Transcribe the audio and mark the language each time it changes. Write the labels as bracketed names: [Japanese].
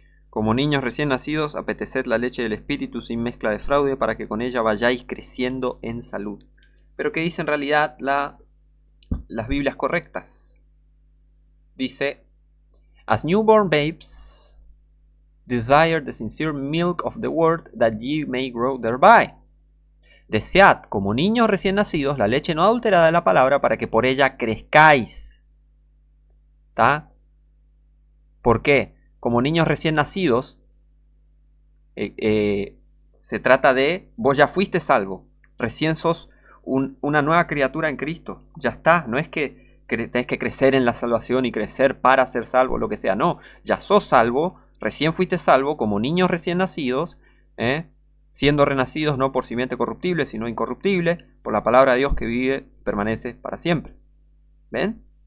[Spanish] Como niños recién nacidos, apeteced la leche del Espíritu sin mezcla de fraude para que con ella vayáis creciendo en salud. Pero ¿qué dice en realidad las Biblias correctas? Dice, [English] as newborn babes, desire the sincere milk of the word that ye may grow thereby. [Spanish] Desead, como niños recién nacidos, la leche no adulterada de la palabra para que por ella crezcáis. ¿Está? ¿Por qué? Como niños recién nacidos, se trata de, vos ya fuiste salvo, recién sos una nueva criatura en Cristo, ya está, no es que tenés que crecer en la salvación y crecer para ser salvo, lo que sea, no, ya sos salvo, recién fuiste salvo, como niños recién nacidos, siendo renacidos no por simiente corruptible, sino incorruptible, por la palabra de Dios que vive y permanece para siempre. ¿Ven?